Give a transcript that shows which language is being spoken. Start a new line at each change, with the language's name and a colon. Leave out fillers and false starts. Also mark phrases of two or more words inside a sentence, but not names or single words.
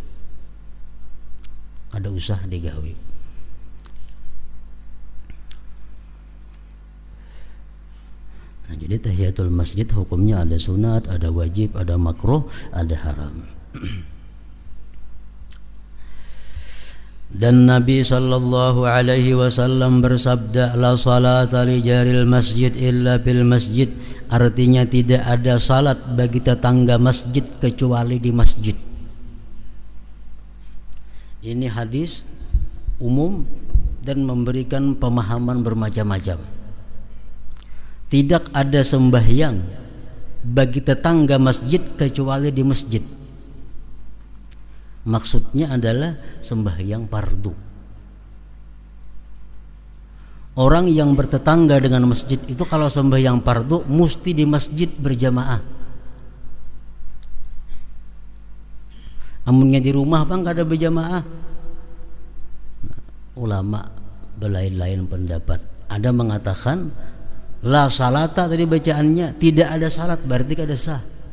Banjar: Kada usah digawi.
Indonesian: Nah, jadi tahiyatul masjid hukumnya ada sunat, ada wajib, ada makruh, ada haram. Dan Nabi sallallahu alaihi wasallam bersabda,
Arabic: لا صلاة لجار المسجد إلا بالمسجد.
Indonesian: Artinya tidak ada salat bagi tetangga masjid kecuali di masjid. Ini hadis umum dan memberikan pemahaman bermacam-macam. Tidak ada sembahyang bagi tetangga masjid kecuali di masjid. Maksudnya adalah sembahyang fardu. Orang yang bertetangga dengan masjid itu kalau sembahyang fardu mesti di masjid berjamaah.
Banjar: Amunnya di rumah bang kada berjamaah. Nah, ulama berlain-lain pendapat. Ada mengatakan
Arabic: لا صلاة
Banjar: tadi bacaannya tidak ada salat berarti kada sah.